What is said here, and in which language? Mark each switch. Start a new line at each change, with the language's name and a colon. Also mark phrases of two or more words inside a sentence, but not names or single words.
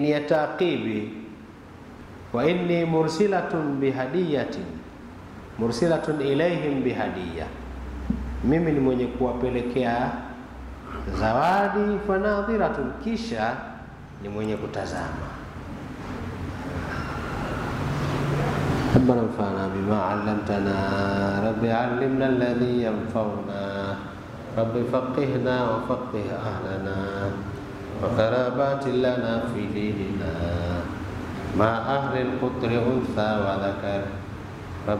Swahili: Ni ya taqibi.
Arabic: وإني مرسلة بهدية، مرسلة إليهم بهدية,
Swahili: mimi ni mwenye kuwapelekea zawadi. Fanadhiratun, kisha ni mwenye kutazama.
Arabic: ربنا انفعنا بما علمتنا، رب علمنا الذي ينفعنا، رب فقهنا وفقه أهلنا، وقرابات لنا في ديننا مع أهل القطر أنثى وذكر، رب